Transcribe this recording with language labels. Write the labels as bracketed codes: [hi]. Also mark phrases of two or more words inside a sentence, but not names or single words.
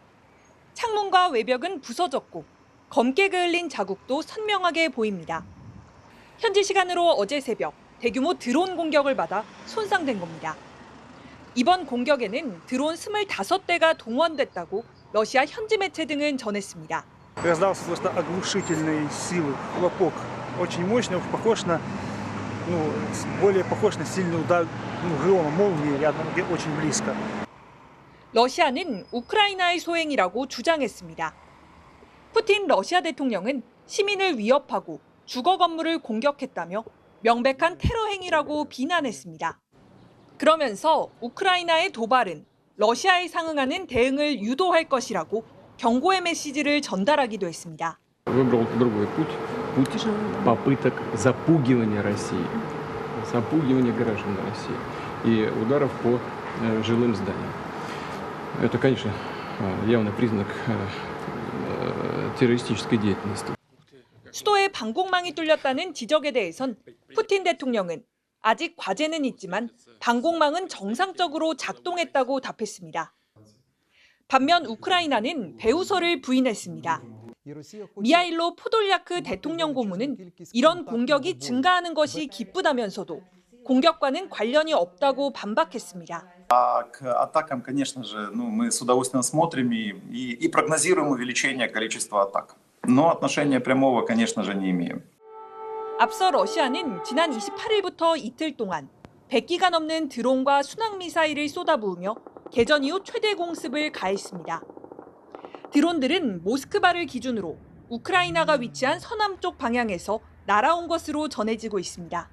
[ko] 창문과 외벽은 부서졌고 검게 그을린 자국도 선명하게 보입니다. 현지 시간으로 어제 새벽 대규모 드론 공격을 받아 손상된 겁니다. 이번 공격에는 드론 25대가 동원됐다고 러시아 현지 매체 등은 전했습니다. [ru] Раздался просто оглушительной силы хлопок, очень мощный, похож на, более похож на сильный удар грома, молнии рядом, очень близко. [ko] 러시아는 우크라이나의 소행이라고 주장했습니다. 푸틴 러시아 대통령은 시민을 위협하고 주거 건물을 공격했다며 명백한 테러 행위라고 비난했습니다. 그러면서 우크라이나의 до발은 러시아에 상응하는 대응을 유도할 것이라고 경고의 메시지를 전달하기도 했습니다. [ru] Выбрал другой путь попыток запугивания России, запугивания граждан России и ударов по жилым зданиям. Это, конечно, явный признак террористической деятельности. [ko] 수도에 방공망이 뚫렸다는 지적에 대해선 푸틴 대통령은 아직 과제는 있지만 방공망은 정상적으로 작동했다고 답했습니다. 반면 우크라이나는 배후설을 부인했습니다. 미하일로 포돌야크 대통령 고문은 이런 공격이 증가하는 것이 기쁘다면서도 공격과는 관련이 없다고 반박했습니다. [ru] К атакам, конечно же, мы с удовольствием смотрим и прогнозируем увеличение количества атак. Но отношения прямого, конечно же, не имеем. [ko] 앞서 러시아는 지난 28일부터 이틀 동안 100기가 넘는 드론과 순항미사일을 쏟아부으며 개전 이후 최대 공습을 가했습니다. 드론들은 모스크바를 기준으로 우크라이나가 위치한 서남쪽 방향에서 날아온 것으로 전해지고 있습니다.